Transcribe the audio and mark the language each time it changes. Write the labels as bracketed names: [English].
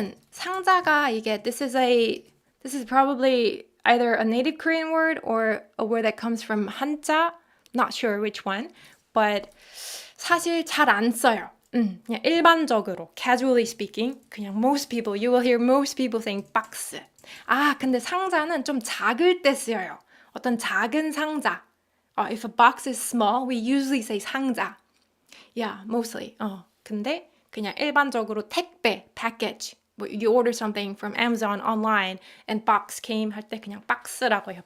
[Korean] 상자가 이게 [English] this is probably either a native Korean word or a word that comes from 한자, not sure which one, but [Korean] 사실 잘 안 써요. 그냥 일반적으로 [English] casually speaking, 그냥 you will hear most people saying box. [Korean] 근데 상자는 좀 작을 때 쓰여요. 어떤 작은 상자. [English] If a box is small, we usually say 상자. Yeah, mostly. [Korean] 근데 그냥 일반적으로 택배, package. [English] You order something from Amazon online and box came [Korean] 할 때 그냥 박스라고 해요.